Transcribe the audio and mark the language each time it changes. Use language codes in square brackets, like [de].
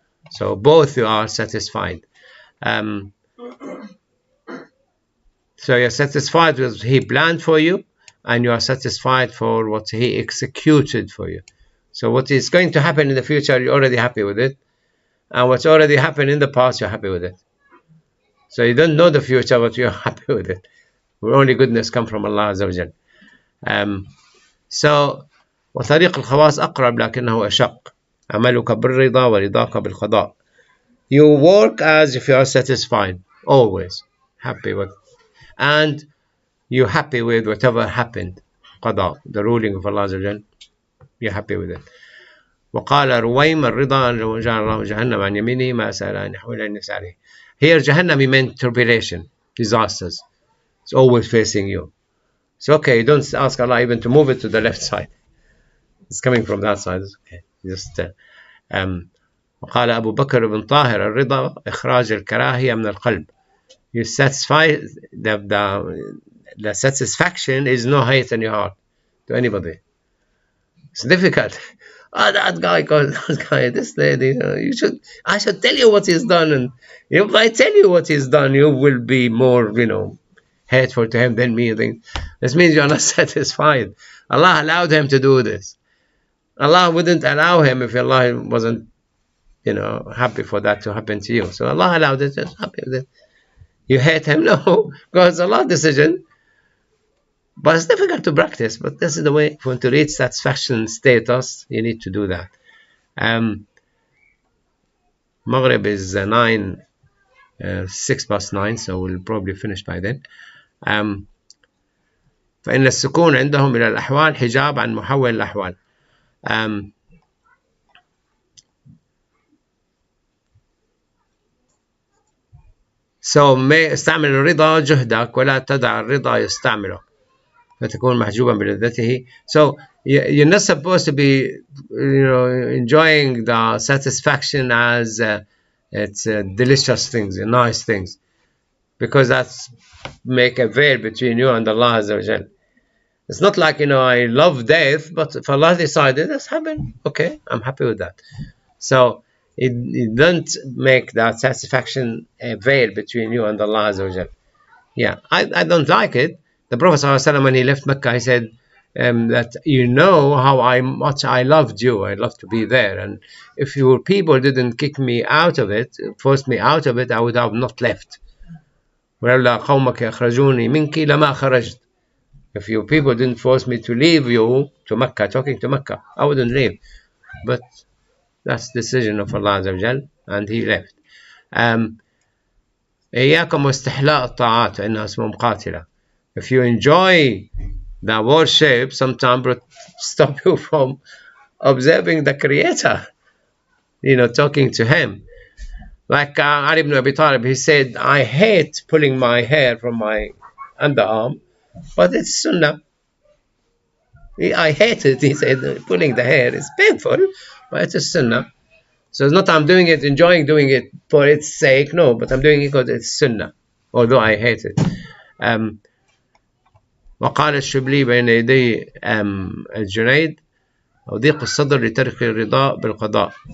[en] So both you are satisfied. So you're satisfied with what He planned for you, and you are satisfied for what He executed for you. So what is going to happen in the future, you're already happy with it. And what's already happened in the past, you're happy with it. So you don't know the future, but you're happy with it. Only goodness comes from Allah Azza wa Jal. [ar] So وطريق الخواص أقرب لكنه أشق. عملك بالرضا ورضاك بالقضاء. [en] You work as if you are satisfied, always happy with, and you're happy with whatever happened. قضاء, the ruling of Allah Azza wa Jal, you're happy with it. [ar] وقال رويم الرضا لو جعل الله جهنم عن يمينه ما سأل أن يحول أن يسأله. [en] Here Jahannam meant tribulation. disasters. It's always facing you. It's okay. Don't ask Allah even to move it to the left side. It's coming from that side. It's okay. [ar] Just وقال أبو بكر بن طاهر الرضا إخراج الكراهية من القلب. [en] You satisfy the satisfaction is no hate in your heart to anybody. It's difficult. Oh, that guy, that guy, this lady. I should tell you what he's done, and if I tell you what he's done, you will be more, hateful to him than me. This means you're not satisfied. Allah allowed him to do this. Allah wouldn't allow him if Allah wasn't, happy for that to happen to you. So Allah allowed it. Just happy with it. You hate him? No, because it's Allah's decision. But it's difficult to practice. But this is the way. To reach satisfaction status, you need to do that. Maghrib is 6:09, so we'll probably finish by then. [ar] فإن السكون عندهم إلى الأحوال حجاب عن محول الأحوال. So استعمل الرضا جهدك ولا تدع الرضا يستعملك فتكون محجوبا بلذته. [en] So you're not supposed to be enjoying the satisfaction as it's delicious things, nice things, because that's make a veil between you and Allah Azza wa Jal. It's not like I love death, but if Allah decided that's happened, okay, I'm happy with that. So it don't make that satisfaction a veil between you and Allah Azza wa Jal. Yeah, I don't like it. The Prophet ﷺ, when he left Mecca, he said that how much I loved you. I love to be there. And if your people didn't kick me out of it, force me out of it, I would have not left. If your people didn't force me to leave you to Mecca, talking to Mecca, I wouldn't leave. But that's the decision of Allah Azza wa Jal, and he left. [ar] إياكم واستحلاء الطاعات فإنها اسم قاتلة. [en] If you enjoy the worship, sometimes it stop you from observing the Creator, talking to Him. Like Ali ibn Abi Talib, he said, I hate pulling my hair from my underarm, but it's sunnah. I hate it, he said, pulling the hair is painful, but it's a sunnah. So it's not I'm doing it, enjoying doing it for its sake, no, but I'm doing it because it's sunnah, although I hate it. [ar] وقال الشبلي بين يدي الجنيد وضيق الصدر لترك الرضا بالقضاء.